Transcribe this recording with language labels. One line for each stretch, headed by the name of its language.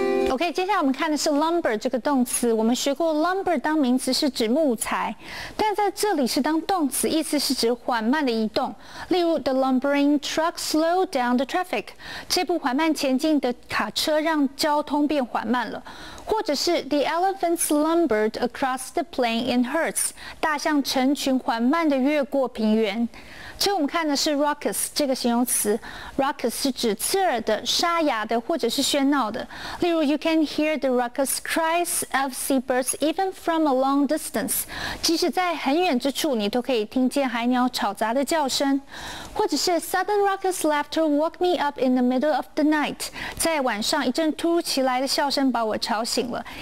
Chinese: OK， 接下来我们看的是 lumber 这个动词。我们学过 lumber 当名词是指木材，但在这里是当动词，意思是指缓慢的移动。例如 ，
English: the lumbering truck slowed down the traffic。
Chinese: 这部缓慢前进的卡车让交通变缓慢了。
English: 或者是 The elephant slumbered across the plain in herds，
Chinese: 大象成群缓慢地越过平原。所以我们看的是 raucous 这个形容词 ，raucous 是指刺耳的、沙哑的或者是喧闹的。
English: 例如 ，You can hear the raucous cries of seabirds even from a long distance，
Chinese: 即使在很远之处，你都可以听见海鸟吵杂的叫声。
English: 或者是 Sudden raucous laughter woke me up in the middle of the night，
Chinese: 在晚上一阵突如其来的笑声把我吵醒了。